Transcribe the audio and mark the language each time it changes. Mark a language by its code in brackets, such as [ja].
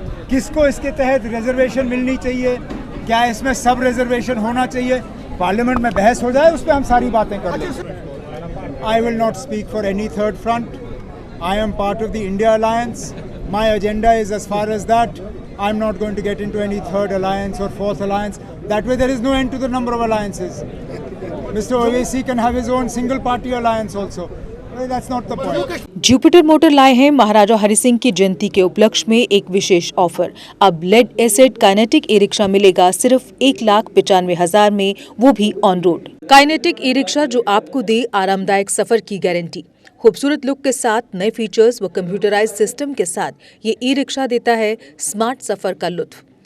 [hi] किसको इसके तहत रिजर्वेशन मिलनी चाहिए, क्या इसमें सब रिजर्वेशन होना चाहिए, पार्लियामेंट में बहस हो जाए, उस पर हम सारी बातें कर लें। [en] I will not speak for any third front. I am part of the India alliance. My agenda is as far as that. I am not going to get into any third alliance or fourth alliance. That way there is no end to the number of alliances. Mr. Owaisi can have his own single party alliance also. Well, that's not the point. [hi] Jupiter motor लाए हैं महाराजा हरि सिंह की जयंती के उपलक्ष्य में एक विशेष offer. अब lead acid kinetic e rickshaw मिलेगा सिर्फ 1,95,000 में, वो भी on road. Kinetic e rickshaw जो आपको दे आरामदायक सफर की गारंटी। खूबसूरत लुक के साथ नए फीचर्स व कंप्यूटराइज्ड सिस्टम के साथ ये ई रिक्शा देता है स्मार्ट सफर का लुत्फ।